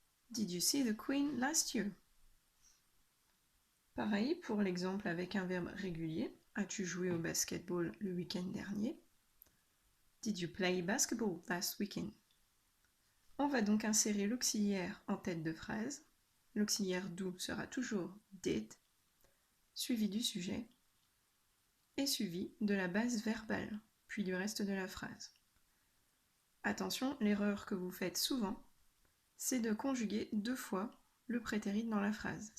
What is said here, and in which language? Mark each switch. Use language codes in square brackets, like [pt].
[en] Did you see the Queen last year? [fr] Pareil pour l'exemple avec un verbe régulier. As-tu joué au basketball le week-end dernier? [en] Did you play basketball last weekend? [fr] On va donc insérer l'auxiliaire en tête de phrase. L'auxiliaire do sera toujours did, suivi du sujet, et suivi de la base verbale, puis du reste de la phrase. Attention, l'erreur que vous faites souvent, c'est de conjuguer deux fois le prétérit dans la phrase.